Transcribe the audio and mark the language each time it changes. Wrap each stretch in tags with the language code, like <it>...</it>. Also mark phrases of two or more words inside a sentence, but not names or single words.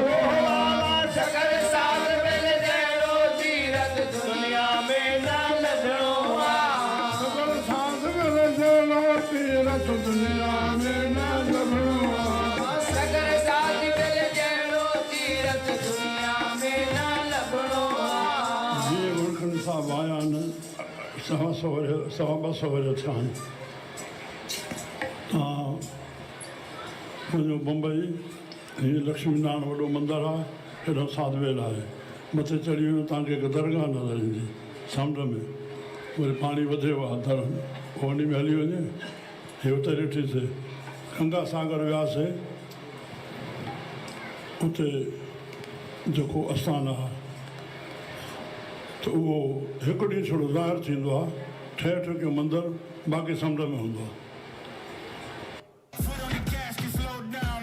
<sd>सगर साथ मिल जहिड़ो तीरथ दुनिया में न लॻणो आहे सगर साथ मिल जहिड़ो तीरथ दुनिया में न लभो सगर साथ मिल जहिड़ो तीरथ दुनिया में न लॻणो आहे जीअं गुरखंड साहिब आया आहिनि 250 वरे थिया आहिनि तव्हां वञो मुंबई हीअं लक्ष्मी नारायण वॾो मंदरु आहे हेॾो साधवेल आहे मथे चढ़ी वञो तव्हांखे हिकु दरगाह नज़र ईंदी समुंड में वरी पाणी वधियो आहे दर उन में हली वञे हे उते ॾिठीसीं गंगा सागर वियासीं उते जेको आस्थानु आहे त उहो हिकु ॾींहुं थोरो ज़ाहिर थींदो आहे ठहे ठुकियो मंदरु बाक़ी समुंड में हूंदो आहे</sd> <en>Foot on the gas, can slow down.</en>